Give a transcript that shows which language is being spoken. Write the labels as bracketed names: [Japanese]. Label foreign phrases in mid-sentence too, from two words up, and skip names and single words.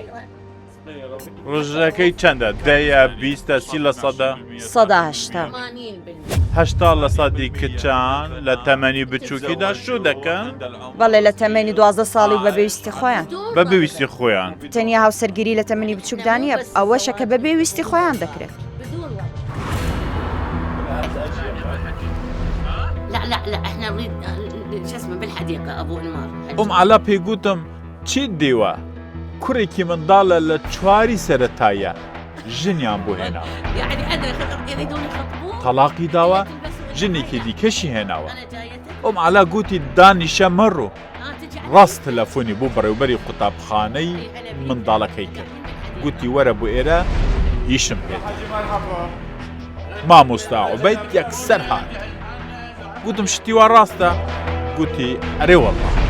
[Central Kurdish] ڕۆژەکەی چەندە 10 سەدا هەشتا 80 لە سەدی کچان لە تەمەنی بچووکیدا شو دەکەن بەڵێ لە تەمەنی 12 ساڵی بە پێویستی خۆیان بە پێویستی خۆیان تەنیا هاوسەرگیری لە تەمەنی بچووکدا نیە ئەوەشە کە بە پێویستی خۆیان دەکرێت [Arabic] لا احنا نريد شو اسمه بالحديقه ابو انمار [Central Kurdish] علا پێگوتم چیت دێوە کوڕێکی منداڵە لە چواری سەرەتایە ژنیان بۆ هێناوە [Arabic] يعني انا يريدون يخطبون [Central Kurdish] تەلاقی داوە ژنێکی دیکەشی هێناوە علا گوتی دانیشە مەڕۆ ڕاست تەلەفۆنی بۆ بەڕێوبەری قوتابخانەی منداڵەکەی کرد گوتی وەرە بۆ ئێرە ئیشم پێێت مامۆستا عوبەید یەکسەر هات گوتم شتیوا ڕاستە گوتی ئەرێ وەڵڵا